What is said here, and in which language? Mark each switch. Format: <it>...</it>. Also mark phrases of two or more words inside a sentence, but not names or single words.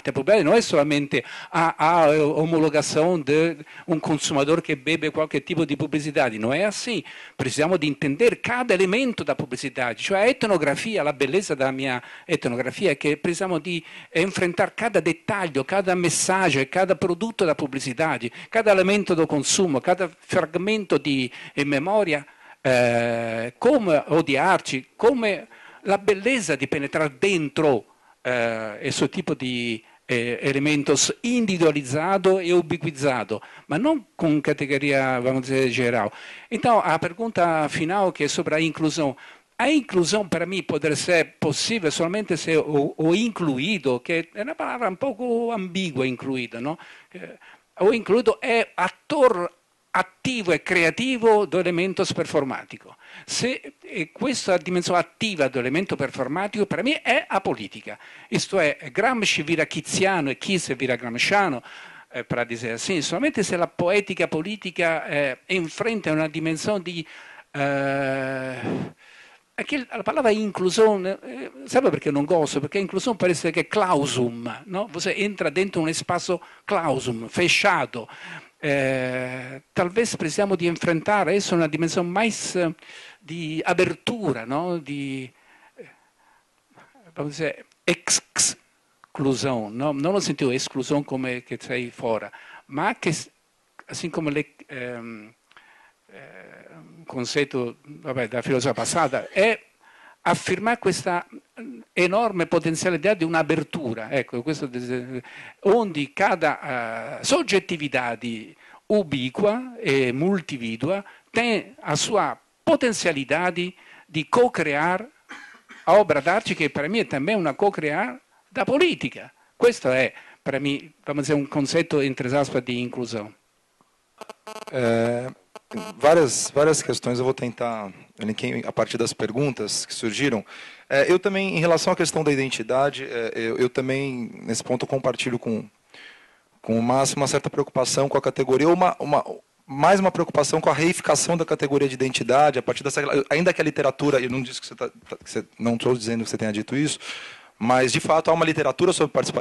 <it>Il problema non è solamente a omologazione di un consumatore che beve qualche tipo di pubblicità, non è così. Precisiamo di intendere cada elemento da pubblicità, cioè etnografia, la bellezza della mia etnografia è che precisiamo di enfrentare cada dettaglio, cada messaggio, cada prodotto da pubblicità, cada elemento da consumo, cada fragmento di memoria o di arci, come la bellezza di penetrare dentro questo tipo di elementos individualizzato e ubiquizzato, ma non con categoria,</it> <pt>vamos dizer, geral. Então, a pergunta final, que é sobre a inclusão. A inclusão, para mim, pode ser possível somente se o incluído, que é uma palavra um pouco ambigua, incluído, não? O incluído é ator</pt> <it>attivo e creativo dell'elemento performatico. Se questa dimensione attiva dell'elemento performatico per me è apolitica. Questo è Gramsci vira Kiziano e Kiss vira Gramsciano, per dire così. Solamente se la poetica politica enfrenta una dimensione di... la parola inclusione, sabe perché non gosto? Perché inclusione parece che è clausum, no?</it> <pt>Você entra</pt> <it>dentro un spazio clausum, fechato.</it> <pt>Talvez precisamos</pt> <it>di enfrentare adesso una dimensione mais di apertura, no?</it> <pt>Di vamos dizer, exclusão, no?</pt> <it>Non ho sentito esclusão come che sei fuori, ma che, assim come un concetto della filosofia passata, è affermare questa enorme potenzialità di un'apertura, ecco, questo, onde cada soggettività ubiqua e multividua</it> <pt>tem a sua</pt> <it>potenzialità di co-creare a opera d'arte, che per me è também una co-creare da politica. Questo è, per me,</it> <pt>vamos dizer, um conceito, entre aspas, de inclusão. Várias questões eu vou tentar elenquei a partir das perguntas que surgiram. Eu também, em relação à questão da identidade, eu também, nesse ponto, compartilho com o Márcio uma certa preocupação com a categoria, mais uma preocupação com a reificação da categoria de identidade, a partir dessa, ainda que a literatura, eu não disse que não estou dizendo que você tenha dito isso, mas, de fato, há uma literatura sobre participação.</pt>